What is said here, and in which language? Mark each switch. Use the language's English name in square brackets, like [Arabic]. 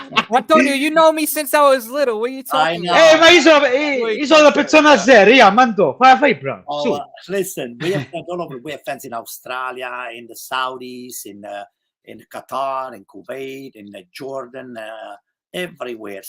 [English] Antonio, you know me since I was little. What are you talking know. about? [Italian] Ma io sono la persona seria, mando. Fai bravo. [English] Oh, listen, we have friends all over. We have friends in Australia, in the Saudis, in Qatar, in Kuwait, in Jordan, everywhere.